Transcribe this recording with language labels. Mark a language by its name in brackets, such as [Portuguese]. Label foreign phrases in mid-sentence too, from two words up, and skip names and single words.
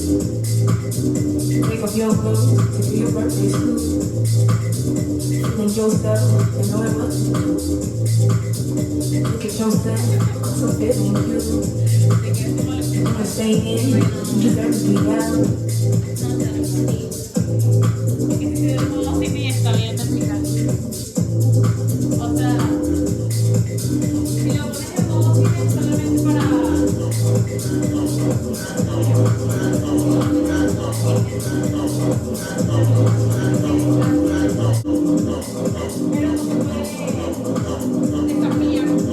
[English] Take off your clothes, take to your birthday suit. Feeling yourself, and knowing what to do. Look at yourself, cause I'm feeling you. You wanna stay in, you deserve to be out. [Spanish] Sí, está bien explicado. O sea, si lo pones en modo cine solamente para... Pero no se puede descafear.